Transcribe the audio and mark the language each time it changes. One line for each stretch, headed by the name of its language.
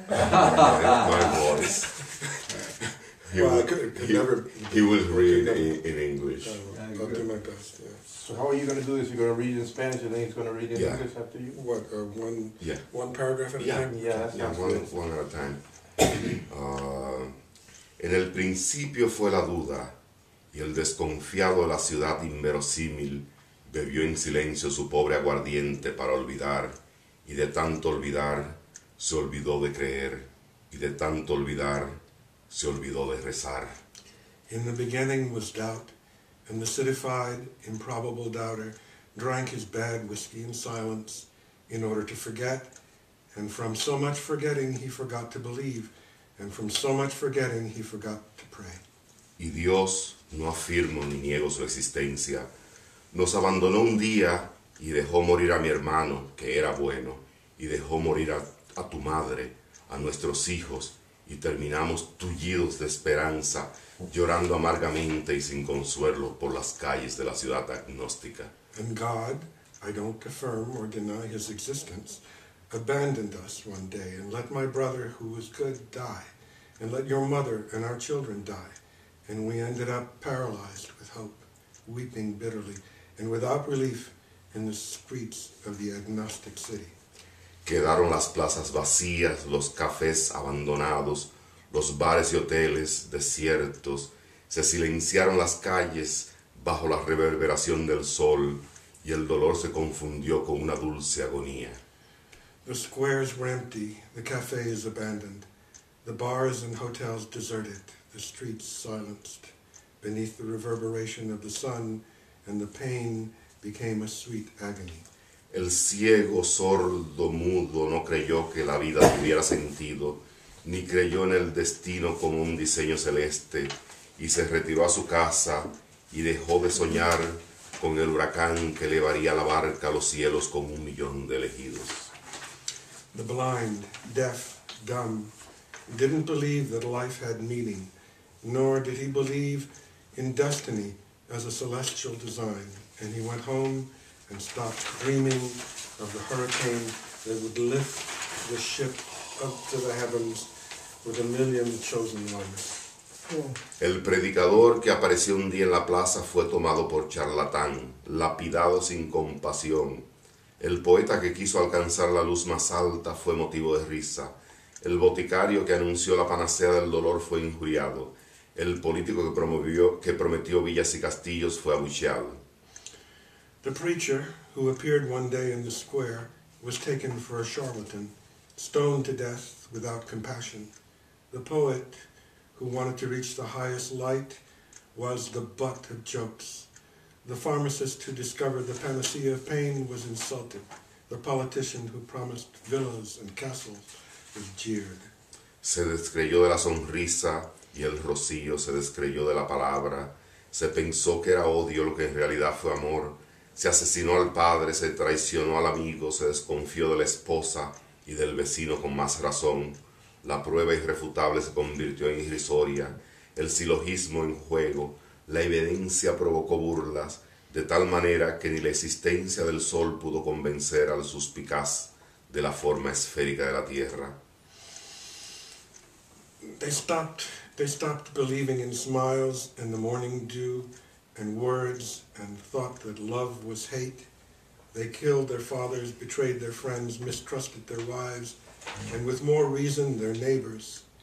English: my voice. He will read in English. I'll do my best, yeah. So how are you going to do this? You're going to read in Spanish and then he's going to read in English after you? What, one paragraph at a time? Yeah, one at a time.
Spanish: En el principio fue la duda, y el desconfiado de la ciudad inverosímil bebió en silencio su pobre aguardiente para olvidar, y de tanto olvidar se olvidó de creer, y de tanto olvidar se olvidó de rezar.
English: In the beginning was doubt, and the citified, improbable doubter drank his bad whiskey in silence in order to forget, and from so much forgetting he forgot to believe, and from so much forgetting he forgot to pray.
Spanish: Y Dios, no afirmo ni niego su existencia, nos abandonó un día y dejó morir a mi hermano, que era bueno, y dejó morir a tu madre, a nuestros hijos, y terminamos tullidos de esperanza, llorando amargamente y sin consuelo por las calles de la ciudad agnóstica.
English: And God, I don't affirm or deny his existence, abandoned us one day and let my brother who was good die, and let your mother and our children die, and we ended up paralyzed with hope, weeping bitterly, and without relief in the streets of the agnostic city.
Spanish: Quedaron las plazas vacías, los cafés abandonados, los bares y hoteles desiertos, se silenciaron las calles bajo la reverberación del sol, y el dolor se confundió con una dulce agonía.
English: The squares were empty, the cafes abandoned, the bars and hotels deserted, the streets silenced. Beneath the reverberation of the sun, and the pain became a sweet agony.
Spanish: El ciego, sordo, mudo, no creyó que la vida tuviera sentido, ni creyó en el destino como un diseño celeste, y se retiró a su casa y dejó de soñar con el huracán que elevaría la barca a los cielos con 1.000.000 de elegidos.
English: The blind, deaf, dumb, didn't believe that life had meaning, nor did he believe in destiny as a celestial design, and he went home and stopped dreaming of the hurricane that would lift the ship up to the heavens with 1,000,000 chosen ones.
Spanish: El predicador que apareció un día en la plaza fue tomado por charlatán, lapidado sin compasión. El poeta que quiso alcanzar la luz más alta fue motivo de risa. El boticario que anunció la panacea del dolor fue injuriado. El político que prometió villas y castillos fue abucheado.
English: The preacher, who appeared one day in the square, was taken for a charlatan, stoned to death without compassion. The poet, who wanted to reach the highest light, was the butt of jokes. The pharmacist who discovered the panacea of pain was insulted. The politician who promised villas and castles was jeered.
Spanish: Se descreyó de la sonrisa y el rocío se descreyó de la palabra. Se pensó que era odio lo que en realidad fue amor. Se asesinó al padre, se traicionó al amigo, se desconfió de la esposa y del vecino con más razón. La prueba irrefutable se convirtió en irrisoria, el silogismo en juego, la evidencia provocó burlas, de tal manera que ni la existencia del sol pudo convencer al suspicaz de la forma esférica de la tierra.
English: They stopped believing in smiles and the morning dew and words and thought that love was hate. They killed their fathers, betrayed their friends, mistrusted their wives, and with more reason their neighbors.